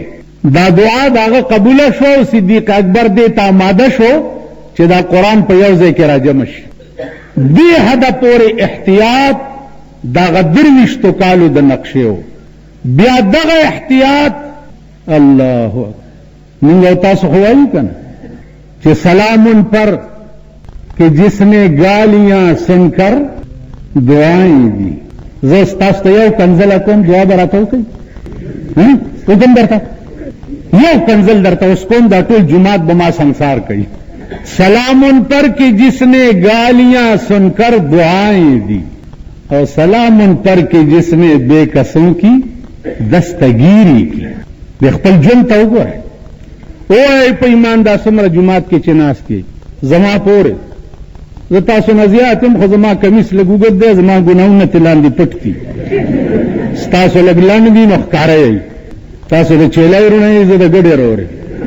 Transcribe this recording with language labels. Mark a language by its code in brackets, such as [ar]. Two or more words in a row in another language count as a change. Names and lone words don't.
[ps] دا دعا د هغه قبوله شو او صدیق اکبر دې ته آماده شو چې دا قرآن په یو ځای کې راجمع شي. دې حده پورې احتیاط دغه 23 کالو د نقشې و. بیا دغه احتیاط الله اکبر موږ او تاسو خو وایو که نه چې [ur] سلام پر کہ جس نے گالیاں سن کر دعائیں دی. [ps] زه ستاسو ته یو کنزله کوم، دعا به راته وکړئ. وکړم درته یو کنزل درته اوس کوم، دا ټول جماعت به ما سنګسار کوي. [ur] سلام ان پر کہ جس نے گالیاں سن کر دعائیں دی، اور سلام ان پر کہ جس نے بے قصوں کی دستگیری کی. [ps] د خپل ژوند ته وګورئ. وایي په ایمان دا څومره جومات کې چې ناست یې زما پورې زه تاسو نه زیات یم، خو زما کمیس لږ اوږد دی، زما ګناهونه ترې لاندې پټ دي، ستاسو لږ لنډ دي نو ښکاره یئ. تاسو د چیلۍ وروڼه یئ، زه د ګډې ورور یم.